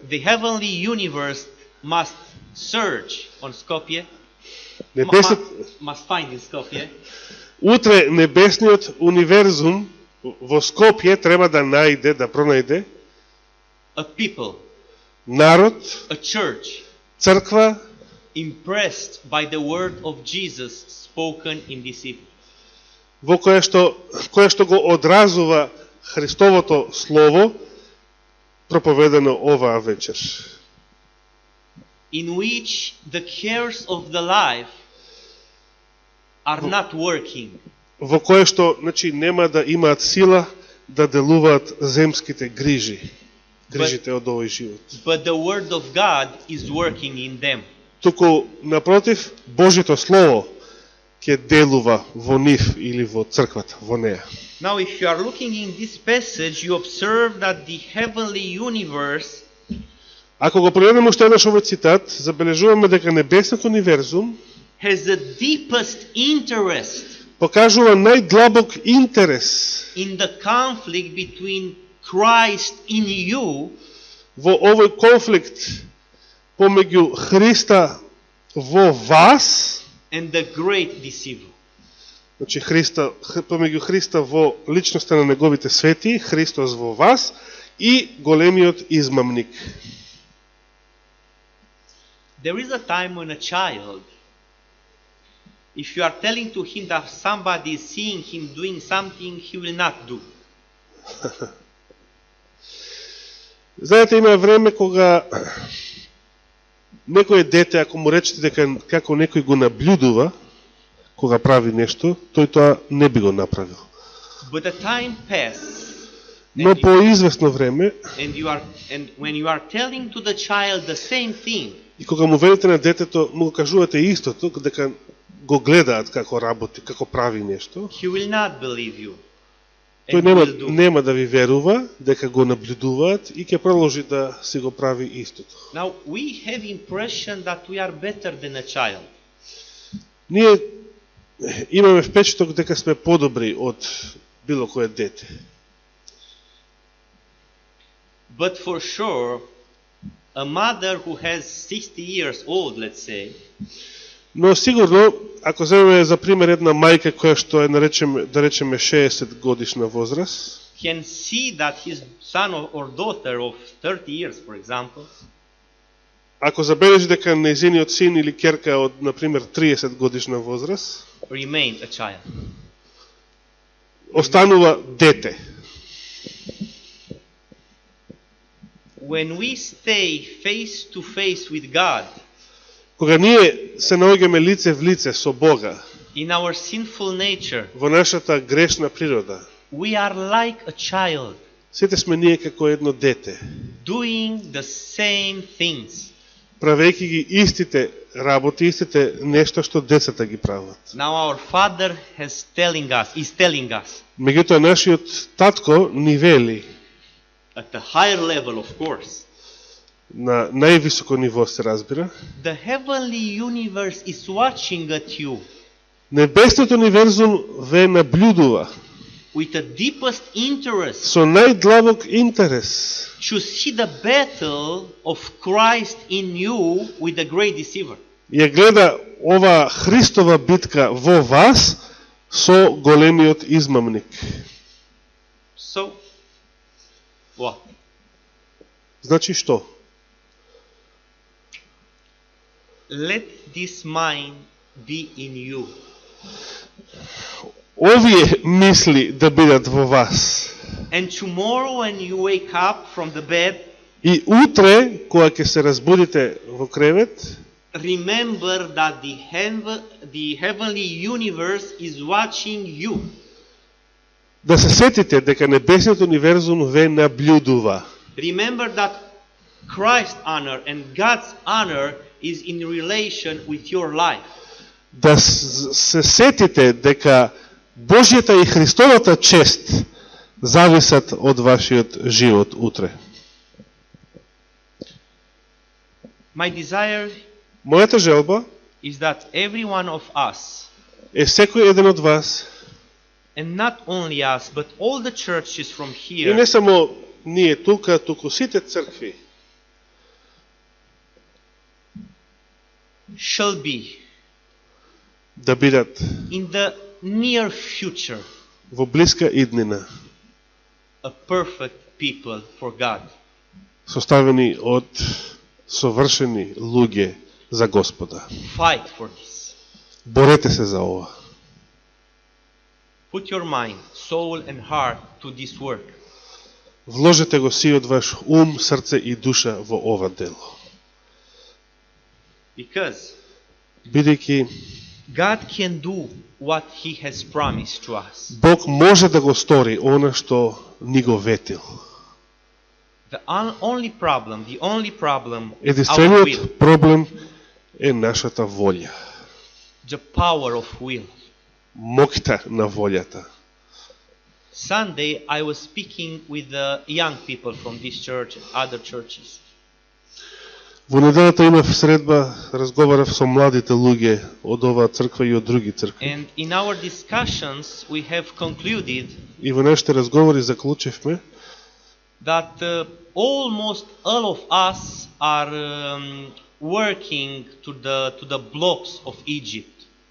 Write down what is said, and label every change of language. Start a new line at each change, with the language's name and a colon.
English: the heavenly universe must search on Skopje,
Macedonian: небесниот
English: must find in Skopje,
Macedonian: утре небесниот универзум во Скопје треба да најде, да пронајде
English: a people,
Macedonian: народ,
English: a church,
Macedonian: црква
English: impressed by the word of Jesus spoken in this evening.
Macedonian: во која што го одразува Христовото слово проповедано оваа вечер.
English: In which the cares of the life are not working,
Macedonian: Во кое што, значи, нема да имаат сила да делуваат земските грижите од овој живот.
English: but the word of God is working in them.
Macedonian: Туку, напротив, Божито слово ќе делува во нив или во црквата, во неа.
English: Now, if you are looking in this passage, you observe that the heavenly universe
Macedonian: Ако го прогледнеме уште еднаш овој цитат, забележуваме дека небесниот универзум
English: has the deepest interest
Macedonian: покажува најдлабок интерес
English: in the conflict between Christ in you
Macedonian: во овој конфликт помеѓу Христа во вас,
English: and the great deceiver.
Macedonian: значи помеѓу Христа во личноста на неговите свети, Христос во вас и големиот измамник.
English: There is a time when a child, if you are telling to him that somebody is seeing him doing something he will not do.
Macedonian: Знаете, има време кога некој дете, ако му речете дека како некој го наблюдува, кога прави нешто, тој тоа не би го направил.
English: But the time passes,
Macedonian: Но по известно време,
English: and when you are telling to the child the same thing,
Macedonian: и кога му велите на детето, му го кажувате истото, дека го гледаат како работи, како прави нешто,
English: he will not believe you.
Macedonian: тој
English: And will do.
Macedonian: нема да ви верува дека го наблюдуваат и ќе продолжи да си го прави истото.
English: Now we have impression that we are better than a child.
Macedonian: Ние имаме впечаток дека сме подобри од било кое дете.
English: But for sure, a mother who has 60 years old, let's say,
Macedonian: Но сигурно, ако земеме за пример една мајка која што е да речеме 60 годишна возраст,
English: can see that his son or daughter of 30 years, for example,
Macedonian: ако забележи дека нејзиниот син или ќерка од, например, 30 годишна возраст,
English: remain a child.
Macedonian: останува дете.
English: When we stay face to face with God,
Macedonian: Кога ние се наоѓаме лице в лице со Бога,
English: in our sinful nature,
Macedonian: во нашата грешна природа,
English: we are like a child,
Macedonian: сите сме ние како едно дете,
English: doing the same things.
Macedonian: правејќи ги истите работи, истите нешто што децата ги прават.
English: Now our Father is telling us,
Macedonian: Меѓутоа, нашиот татко ни вели,
English: at a higher level, of course,
Macedonian: на највисоко ниво се разбира,
English: the heavenly universe is watching at you
Macedonian: небесниот универзум ве наблюдува
English: with the deepest interest
Macedonian: со најдлабок интерес
English: to see the battle of Christ in you with the great deceiver.
Macedonian: ја гледа ова Христова битка во вас со големиот измамник.
English: So, what?
Macedonian: Значи што?
English: let this mind be in you.
Macedonian: Овие мисли да бидат во вас.
English: And tomorrow when you wake up from the bed,
Macedonian: И утре, кога ќе се разбудите во кревет,
English: remember that the heavenly universe is watching you.
Macedonian: да се сетите дека небесниот универзум ве наблюдува.
English: Remember that Christ's honor and God's honor is in relation with your life.
Macedonian: Да се сетите дека Божјата и Христовата чест зависат од вашиот живот утре.
English: My desire
Macedonian: Мојата желба
English: is that every one of us,
Macedonian: е секој еден од вас,
English: and not only us, but all the churches from
Macedonian: и не
English: here,
Macedonian: само ние тука, туку сите цркви,
English: shall be
Macedonian: да бидат
English: in the near future
Macedonian: во блиска иднина
English: a perfect people for God.
Macedonian: составени од совршени луѓе за Господа.
English: Fight for this.
Macedonian: Борете се за ова.
English: Put your mind, soul and heart to this work.
Macedonian: Вложете го сиот ваш ум, срце и душа во ова дело.
English: Because
Macedonian: Бидејќи
English: God can do what He has promised to us.
Macedonian: Бог може да го стори она што ни го ветил.
English: The only problem is our will,
Macedonian: Единствениот проблем е нашата волја.
English: the power of will.
Macedonian: Моќта на волјата.
English: Sunday I was speaking with the young people from this church and other churches.
Macedonian: Во неделата имав средба, разговарав со младите луѓе од оваа црква и од други цркви.
English: And in our discussions we have concluded
Macedonian: И во нашите разговори заклучивме
English: that almost all of us are working to the blocks of Egypt.